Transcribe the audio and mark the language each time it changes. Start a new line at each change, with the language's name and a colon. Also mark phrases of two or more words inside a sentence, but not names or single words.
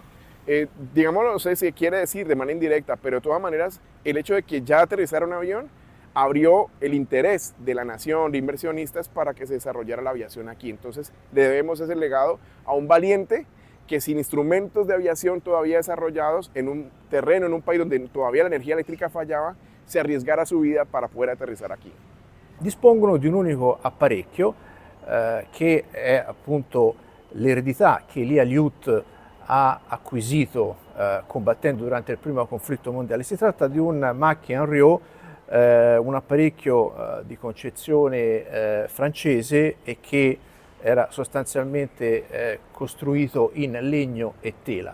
Spanish: Digámoslo, no sé si quiere decir de manera indirecta, pero de todas maneras, el hecho de que ya aterrizara un avión abrió el interés de la nación, de inversionistas, para que se desarrollara la aviación aquí. Entonces, le debemos ese legado a un valiente que sin instrumentos de aviación todavía desarrollados, en un terreno, en un país donde todavía la energía eléctrica fallaba, se arriesgara su vida para poder aterrizar aquí.
Italian: Dispongono di un unico apparecchio che è appunto l'eredità che Lia Liut ha acquisito combattendo durante il primo conflitto mondiale. Si tratta di un Mach Henriot, un apparecchio di concezione francese e che era sostanzialmente costruito in legno e tela.